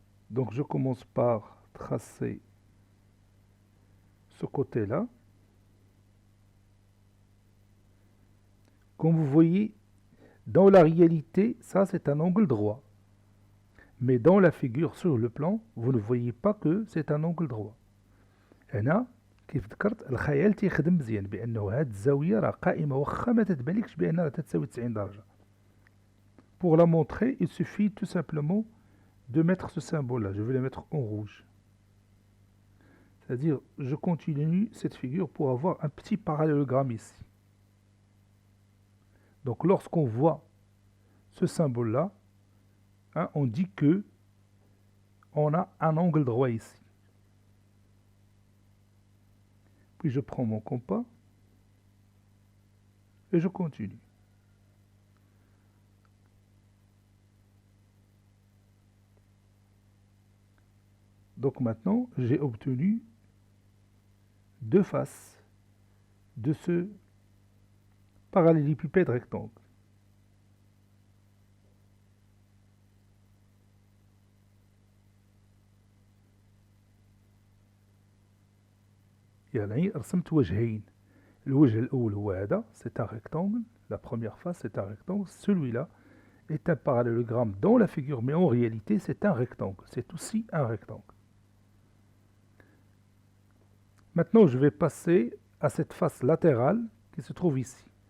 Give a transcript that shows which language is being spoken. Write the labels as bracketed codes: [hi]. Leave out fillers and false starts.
[fr] Donc, je commence par tracer ce côté-là. Comme vous voyez, dans la réalité, ça c'est un angle droit. Mais dans la figure sur le plan, vous ne voyez pas que c'est un angle droit. [ar] هنا كيف ذكرت الخيال تيخدم مزيان بانه هاد الزاويه راه قائمه واخا ما تتبانلكش بانها تساوي 90 درجه. [fr] Pour la montrer, il suffit tout simplement de mettre ce symbole là. Je vais le mettre en rouge. C'est-à-dire, je continue cette figure pour avoir un petit parallélogramme ici. Donc lorsqu'on voit ce symbole là, hein, on dit que on a un angle droit ici. Puis je prends mon compas et je continue. Donc maintenant, j'ai obtenu deux faces de ce parallélépipède rectangle. [ar] يعني رسمت وجهين. الوجه الأول هو هذا, [fr] c'est un rectangle. La première face, c'est un rectangle. Celui-là est un parallélogramme dans la figure, mais en réalité, c'est un rectangle. C'est aussi un rectangle. Maintenant, je vais passer à cette face latérale qui se trouve ici.